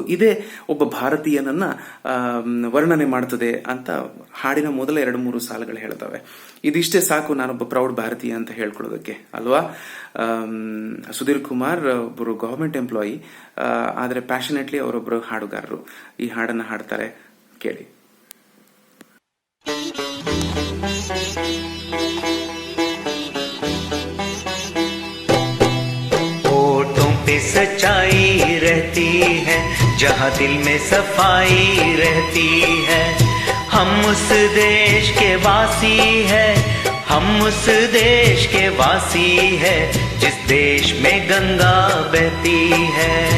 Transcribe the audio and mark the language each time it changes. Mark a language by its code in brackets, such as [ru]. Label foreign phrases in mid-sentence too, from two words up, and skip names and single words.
[kn] ಇದೇ ಒಬ್ಬ ಭಾರತೀಯನನ್ನ ವರ್ಣನೆ ಮಾಡ್ತದೆ ಅಂತ ಹಾಡಿನ ಮೊದಲ 2-3 ಸಾಲುಗಳು ಹೇಳ್ತವೆ. ಇದಿಷ್ಟೇ ಸಾಕು ನಾನೊಬ್ಬ ಪ್ರೌಡ್ ಭಾರತೀಯ ಅಂತ ಹೇಳ್ಕೊಳ್ಳೋದಕ್ಕೆ ಅಲ್ವಾ. ಸುಧೀರ್ ಕುಮಾರ್ ಒಬ್ಬರು [en] government employee, [kn] ಆದರೆ ಪ್ಯಾಷನೆಟ್ಲಿ ಅವರೊಬ್ಬರು ಹಾಡುಗಾರರು. ಈ ಹಾಡನ್ನ ಹಾಡ್ತಾರೆ, ಕೇಳಿ. [hi] होठों पे सच्चाई रहती है, जहाँ दिल में सफाई रहती है, हम उस देश के वासी है, हम उस देश के वासी है, जिस देश में गंगा बहती है।